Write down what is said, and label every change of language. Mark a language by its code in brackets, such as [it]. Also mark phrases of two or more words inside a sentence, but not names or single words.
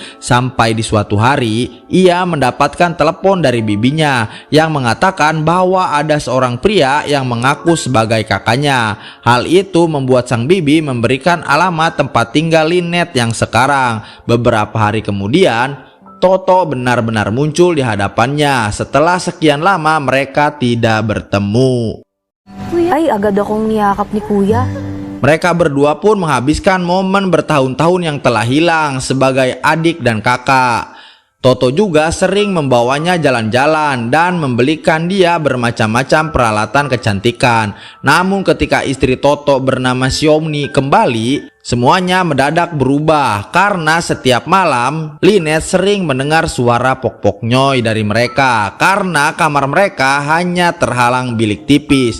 [id] Sampai di suatu hari ia mendapatkan telepon dari bibinya yang mengatakan bahwa ada seorang pria yang mengaku sebagai kakaknya. Hal itu membuat sang bibi memberikan alamat tempat tinggal Lynette yang sekarang. Beberapa hari kemudian, Toto benar-benar muncul di hadapannya setelah sekian lama mereka tidak bertemu. [tl] Ay, agad akong niyakap ni Kuya. [id] Mereka berdua pun menghabiskan momen bertahun-tahun yang telah hilang sebagai adik dan kakak. Toto juga sering membawanya jalan-jalan dan membelikan dia bermacam-macam peralatan kecantikan. Namun ketika istri Toto bernama Xiaomi kembali, semuanya mendadak berubah karena setiap malam Lynette sering mendengar suara pok-pok nyoy dari mereka karena kamar mereka hanya terhalang bilik tipis.